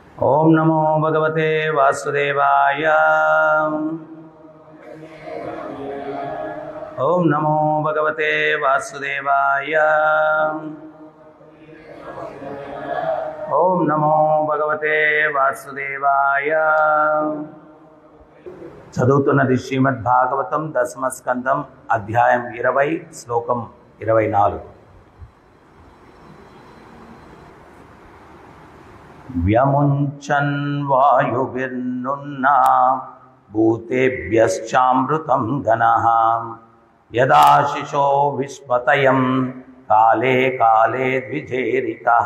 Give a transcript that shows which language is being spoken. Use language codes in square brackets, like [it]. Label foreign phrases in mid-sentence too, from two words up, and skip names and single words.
[sa] ओम नमो भगवते वासुदेवाय। ओम नमो भगवते वासुदेवाय। ओम नमो भगवते वासुदेवाय। [te] చదువుతున్నది శ్రీమద్ భాగవతం దశమ స్కందం అధ్యాయం 20 శ్లోకం 24. [sa] వ్యముంచన్ వాయుభిర్నున్నా భూతేభ్యశ్చామృతం గణః యదాశిషో విశ్వతయం కాలే కాలే ద్విజేరితః.